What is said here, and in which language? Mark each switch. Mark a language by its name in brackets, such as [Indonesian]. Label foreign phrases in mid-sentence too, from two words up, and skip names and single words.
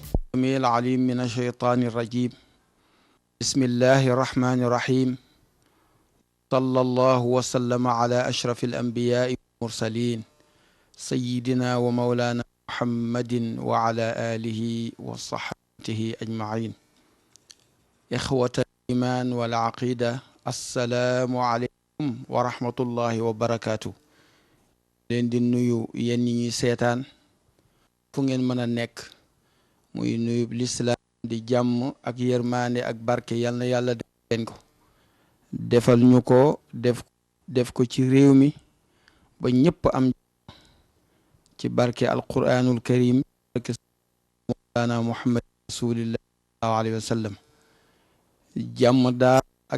[Arabic] السميع العليم من الشيطان الرجيم بسم الله الرحمن الرحيم صلى الله وسلم على أشرف الأنبياء والمرسلين سيدنا ومولانا محمد وعلى آله وصحبه أجمعين إخوة الإيمان والعقيدة السلام عليكم ورحمة الله وبركاته [Wolof] leen di nuyu yéen ñi seetaan fu ngeen mën a nekk muy nuyu lislaam di jàmm ak yërmaande ak barke yal na yàlla def leen ko defal ñu ko def ko ci réew mi ba ñëpp am ci barke [Arabic] القرآن الكريم [Wolof] barke [Arabic] مولانا محمد رسول الله صلى الله عليه وسلم [Wolof] jàmm daa ak